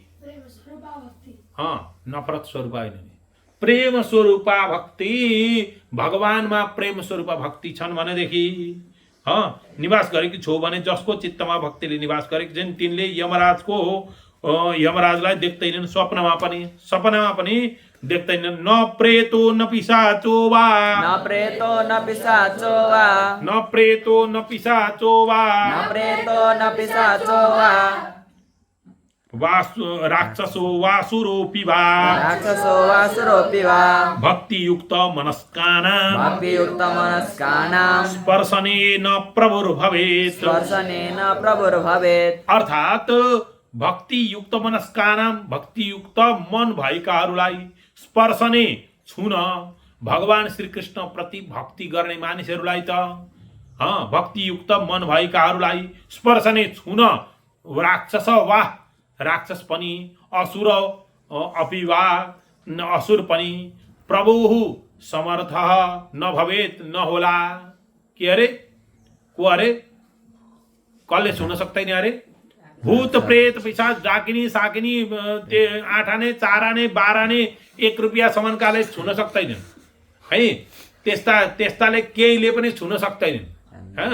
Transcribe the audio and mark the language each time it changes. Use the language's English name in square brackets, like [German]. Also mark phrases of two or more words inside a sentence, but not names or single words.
[Nepali] नफरत स्वरूप होइन, प्रेम स्वरूपा भक्ति। भगवानमा प्रेम स्वरूपा भक्ति छन् भनेदेखि निवास गरेकी छौ भने जसको चित्तमा भक्तिले निवास गरेकी छन् तिनले यमराजलाई देख्दैनन्। स्वप्नमा पनि सपनामा पनि देख्दैनन्। [Sanskrit] न प्रेतो न पिशाचो वा राक्षसो वासुरोऽपि वा भक्तियुक्त मनस्कानां स्पर्शनेन प्रभुर्भवेत्। [Nepali] अर्थात [Sanskrit] भक्तियुक्त मनस्कानां [Nepali] भक्तियुक्त मन भएकाहरूलाई स्पर्शने छुन भगवान श्रीकृष्ण प्रति भक्ति गर्ने मानिसहरूलाई त भक्तियुक्त मन भएकाहरूलाई स्पर्शने छुन राक्षस पनि [Sanskrit] असुर अपि वा [Nepali] असुर पनि प्रभुः समर्थ [Sanskrit] न भवेत् [Nepali] न होला। के अरे? को अरे? कसले छुन सक्दैन अरे? भूत प्रेत पिशाच डाकिनी साकिनी 8 आने 4 आने 12 आने 1 रुपियाँ सम्मकाले छुन सक्दैनन् है। त्यस्ताले केहीले पनि छुन सक्दैनन्।